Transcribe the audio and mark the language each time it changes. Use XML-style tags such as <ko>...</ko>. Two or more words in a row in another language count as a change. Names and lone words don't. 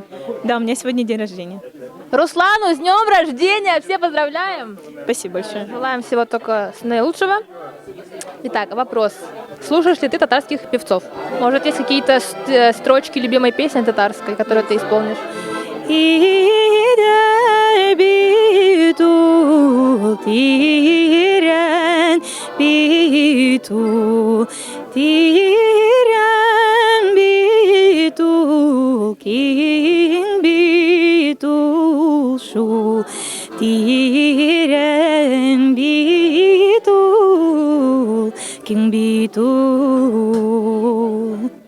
<ru>Да, у меня сегодня день рождения. Руслану, с днем рождения! Все поздравляем! Спасибо большое. Желаем всего только наилучшего. Итак, вопрос. Слушаешь ли ты татарских певцов? Может, есть какие-то строчки любимой песни татарской, которую ты исполнишь?</ru> <tt>Тирен битул, кин битул шу, тирен битул, кин битул.</tt>